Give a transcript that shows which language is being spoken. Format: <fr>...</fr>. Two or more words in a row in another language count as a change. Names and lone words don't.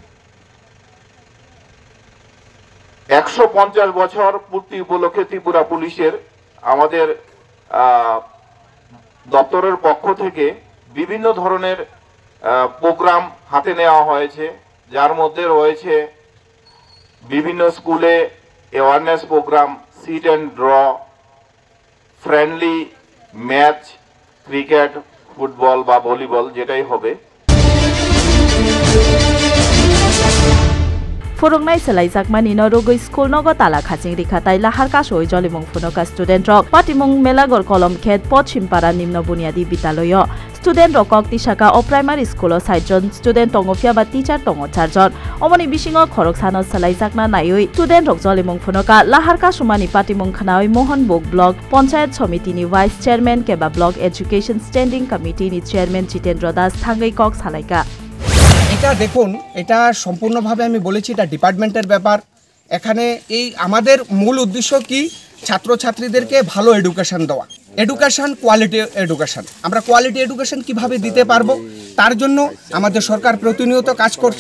<bn>150 বছর পূর্তি উপলক্ষে ত্রিপুরা পুলিশের আমাদের দপ্তরের পক্ষ থেকে বিভিন্ন ধরনের প্রোগ্রাম হাতে নেওয়া হয়েছে, যার মধ্যে রয়েছে বিভিন্ন স্কুলে</bn> <en>awareness program, sit and draw, friendly match,</en> <bn>ক্রিকেট, ফুটবল বা ভলিবল যেটাই হবে।</bn> <trp>फुरुंगनाय सलाइजाकमानि नरुगै स्कुल नगो ताला खाचिं रिखाताय लाहार कासोय जलिमुं फुनका स्टुडेन्ट रक पाटिमुं मेलागर कलम खेत पश्चिमपारा निम्न बुनियादी विद्यालय स्टुडेन्ट रकक तिसाका अ</trp> <en>primary school</en> <trp>60 जन स्टुडेन्ट तंगफिया बा टीचार तंग 4 जन अमनि बिसिङो खरकसानो सलाइजाकना नायै स्टुडेन्ट रक जलिमुं फुनका लाहार कासुमानि पाटिमुं खनाय मोहन बुक ब्लक पञ्चायत समितिनि</trp> <en>vice chairman</en> <trp>केबा ब्लक एजुकेशन स्टैंडिंग कमिटिनि चेयरमैन जितेन्द्र दास थांगै कक सालाइका</trp> <bn>এটা দেখুন, এটা সম্পূর্ণভাবে আমি বলেছি এটা ডিপার্টমেন্টের ব্যাপার। এখানে এই আমাদের মূল উদ্দেশ্য কি, ছাত্রছাত্রীদেরকে ভালো এডুকেশন দেওয়া, এডুকেশন</bn> <en>quality education.</en> <bn>আমরা</bn> <en>quality education</en> <bn>কিভাবে দিতে পারবো, তার জন্য আমাদের সরকার প্রতিনিয়ত কাজ করছে।</bn>